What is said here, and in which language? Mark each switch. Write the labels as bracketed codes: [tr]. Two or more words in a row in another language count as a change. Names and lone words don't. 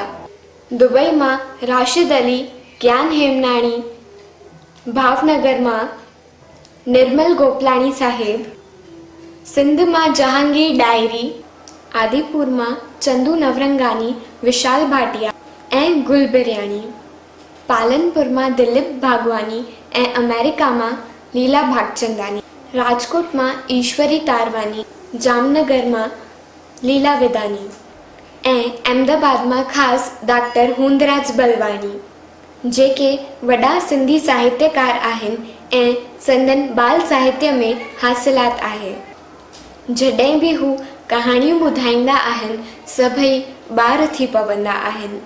[sd] दुबई मां राशिद अली, ज्ञान हेमनाणी, भावनगर मां निर्मल गोपलाणी साहिब, सिंध मां जहांगीर डायरी, आदिपुर मां चंदू नवरंगानी, विशाल भाटिया ऐं गुल बिरयानी, पालनपुर मां दिलीप भागवानी ऐं अमेरिका मां लीला भागचंदानी, राजकोट मां ईश्वरी तारवानी, जामनगर मां लीला विदानी ऐं अहमदाबाद मां ख़ासि डॉक्टर हूंदराज बलवानी, जेके वॾा सिंधी साहित्यकार आहिनि ऐं संदन बाल साहित्य में हासिलात आहे। जॾहिं बि हू कहाणियूं ॿुधाईंदा आहिनि सभई ॿार थी पवंदा आहिनि।